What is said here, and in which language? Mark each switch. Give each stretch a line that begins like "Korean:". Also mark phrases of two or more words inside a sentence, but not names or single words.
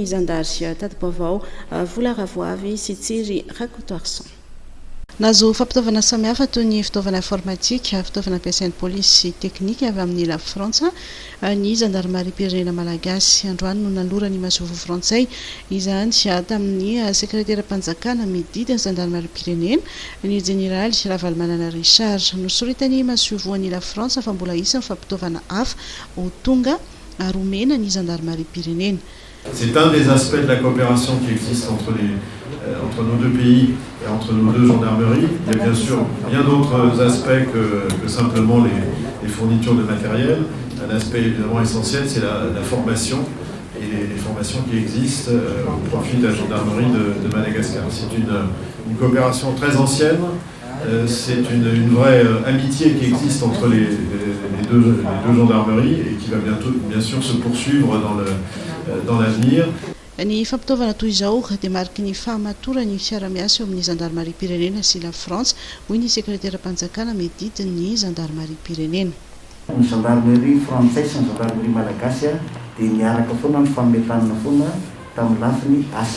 Malagasy: zandary tadi-baovao vola ravoavy sy tsiry rakotoarson nazo fampitaovana samihafa toy ny fitaovana informatika fitaovana ampiasain'ny polisy teknika avy amin'ny la frantsa ny gendarmerie pirenena malagasy androany no nalorany masovo frantsay izany tamin'ny sekretera-panjakana mididiny gendarmerie pirenena ny général Ravalomanana Richard nosoritany masovoan'ny la frantsa fa mbola isany fampitaovana hafa ho tonga aromena ny gendarmerie pirenena.
French: C'est un des aspects de la coopération qui existe entre nos deux pays et entre nos deux gendarmeries. Il y a bien sûr bien d'autres aspects que simplement les fournitures de matériel. Un aspect évidemment essentiel, c'est la formation et les formations qui existent au profit de la gendarmerie de Madagascar. C'est une coopération très ancienne. C'est une vraie amitié qui existe entre les deux gendarmeries et qui va bientôt, bien sûr, se poursuivre dans l'avenir.
Malagasy: Ny fampitaovana toy izao dia mariky ny fahamatorany fiara-miasa eo amin'ny gendarmerie pirenena sy la France hoy ny sekretera-panjakana mididiny gendarmerie pirenena. Ny gendarmerie frantsay sy ny gendarmerie malagasy dia niaraka foana ny fametanana foana tamin'ny lafiny asa.